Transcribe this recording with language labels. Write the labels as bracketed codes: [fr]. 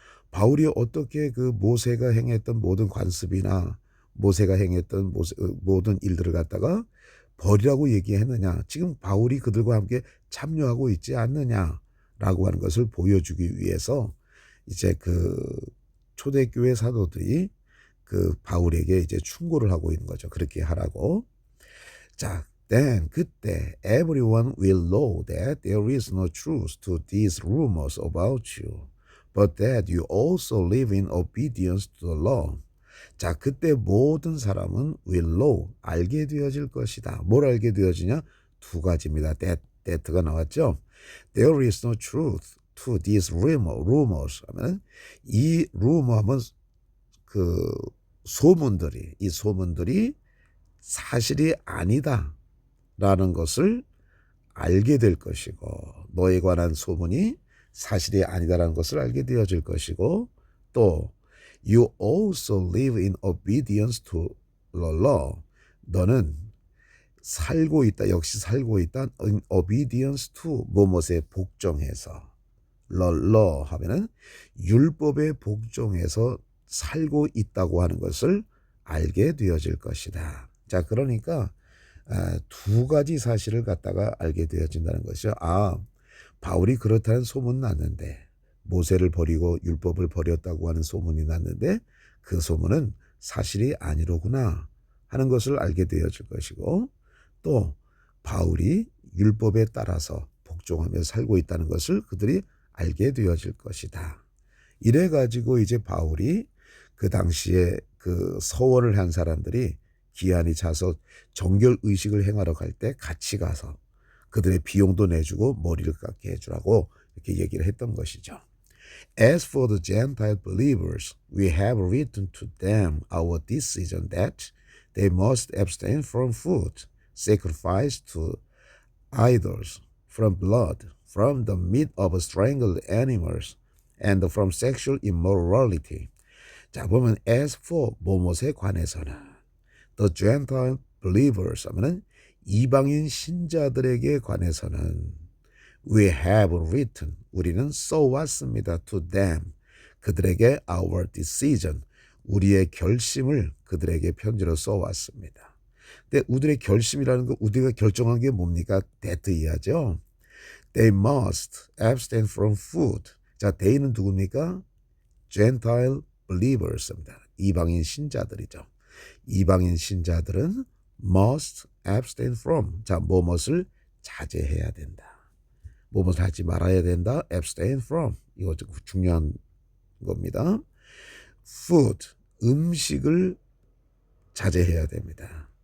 [ko] 바울이 어떻게 그 모세가 행했던 모든 관습이나 모세가 행했던 모든 일들을 갖다가 버리라고 얘기했느냐. 지금 바울이 그들과 함께 참여하고 있지 않느냐라고 하는 것을 보여주기 위해서 이제 그 초대교회 사도들이 그 바울에게 이제 충고를 하고 있는 거죠. 그렇게 하라고. [en] 자, then 그때 everyone will know that there is no truth to these rumors about you, but that you also live in obedience to the law. [ko] 자, 그때 모든 사람은 [en] will know, [ko] 알게 되어질 것이다. 뭘 알게 되어지냐? 2가지입니다. that가 나왔죠. [en] There is no truth to these rumors [ko] 하면 이 rumor 하면 그 소문들이, 이 소문들이 사실이 아니다라는 것을 알게 될 것이고, 너에 관한 소문이 사실이 아니다라는 것을 알게 되어질 것이고, 또 [en] you also live in obedience to the law. [ko] 너는 살고 있다, 역시 살고 있다. [en] in obedience to [ko] 뭐뭐에 복종해서. law 하면은 율법에 복종해서 살고 있다고 하는 것을 알게 되어질 것이다. 자, 그러니까 2가지 사실을 갖다가 알게 되어진다는 것이죠. 바울이 그렇다는 소문은 났는데, 모세를 버리고 율법을 버렸다고 하는 소문이 났는데 그 소문은 사실이 아니로구나 하는 것을 알게 되어질 것이고, 또 바울이 율법에 따라서 복종하며 살고 있다는 것을 그들이 알게 되어질 것이다. 이래가지고 이제 바울이 그 당시에 그 서원을 한 사람들이 기한이 차서 정결 의식을 행하러 갈 때 같이 가서 그들의 비용도 내주고 머리를 깎게 해주라고 이렇게 얘기를 했던 것이죠. [en] As for the Gentile believers, we have written to them our decision that they must abstain from food sacrificed to idols, from blood, from the meat of strangled animals, and from sexual immorality. [ko] 자, 보면 [en] as for [ko] 뭐뭇에 관해서는 [en] the Gentile believers [ko] 하면은 이방인 신자들에게 관해서는 [en] we have written [ko] 우리는 써왔습니다 [en] to them [ko] 그들에게 [en] our decision [ko] 우리의 결심을 그들에게 편지로 써왔습니다. 근데 우리의 결심이라는 거 우리가 결정한 게 뭡니까? that 이하죠. [en] They must abstain from food. [ko] 자, they는 누굽니까? Gentile believers입니다. 이방인 신자들이죠. 이방인 신자들은 [en] must abstain from. [ko] 자, 뭐뭇을 자제해야 된다. 뭐뭇을 하지 말아야 된다. abstain from. 이거 중요한 겁니다. food, 음식을 자제해야 됩니다.